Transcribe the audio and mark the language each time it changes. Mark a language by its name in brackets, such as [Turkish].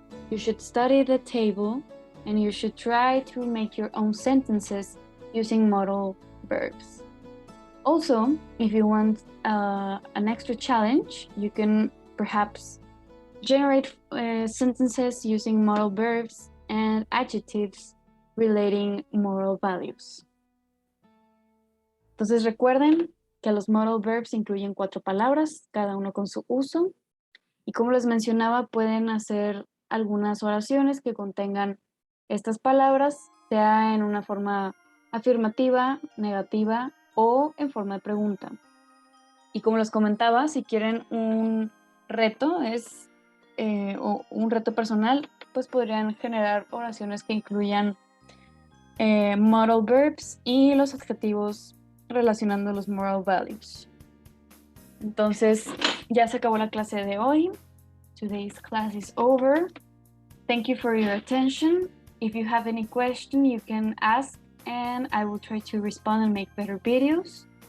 [English] You should study the table and you should try to make your own sentences using modal verbs. Also, if you want an extra challenge, you can perhaps generate sentences using modal verbs and adjectives relating moral values. [Spanish] Entonces recuerden que los modal verbs incluyen 4 palabras, cada uno con su uso. Y como les mencionaba, pueden hacer algunas oraciones que contengan estas palabras, sea en una forma afirmativa, negativa o en forma de pregunta. Y como les comentaba, si quieren un reto o un reto personal, pues podrían generar oraciones que incluyan modal verbs y los adjetivos relacionando los moral values. Entonces, ya se acabó la clase de hoy. [English] Today's class is over. Thank you for your attention. If you have any question, you can ask and I will try to respond and make better videos.